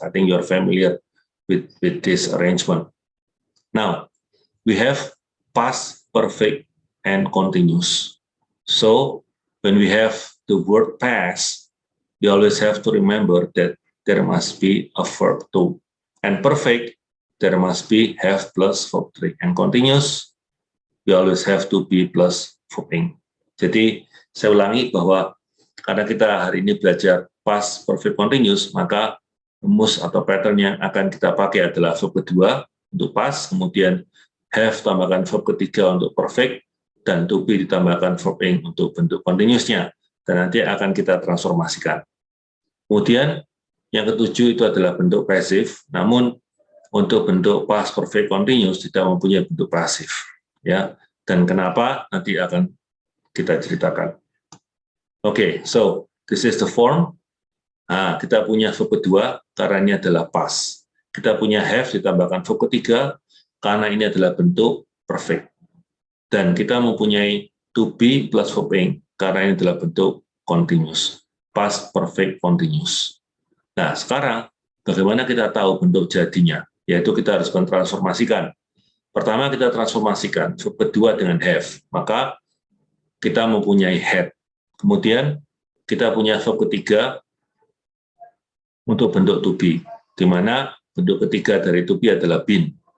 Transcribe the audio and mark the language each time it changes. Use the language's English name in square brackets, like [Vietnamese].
[English] I think you're familiar with this arrangement. Now, we have past perfect and continuous. So when we have the word past, we always have to remember that there must be a verb to. And perfect, there must be have plus verb 3. And continuous, we always have to be plus verb ing. [Indonesian] Jadi saya ulangi bahwa karena kita hari ini belajar past perfect continuous, maka rumus atau pattern yang akan kita pakai adalah verb kedua untuk past, kemudian have tambahkan verb ketiga untuk perfect, dan to be ditambahkan verb ing untuk bentuk continuousnya, dan nanti akan kita transformasikan. Kemudian yang ketujuh itu adalah bentuk passive, namun untuk bentuk past perfect continuous tidak mempunyai bentuk pasif, ya. Dan kenapa nanti akan kita ceritakan. Oke, [English] so this is the form. [Indonesian] Nah, kita punya verb kedua karena ini adalah past. Kita punya have ditambahkan verb ketiga karena ini adalah bentuk perfect. Dan kita mempunyai to be plus verb ing karena ini adalah bentuk continuous. [English] Past perfect continuous. [Indonesian] Nah, sekarang bagaimana kita tahu bentuk jadinya? Yaitu kita harus mentransformasikan. Pertama kita transformasikan verb kedua dengan have. Maka kita mempunyai had. Kemudian kita punya verb ketiga untuk bentuk to be, di mana bentuk ketiga dari to be adalah been.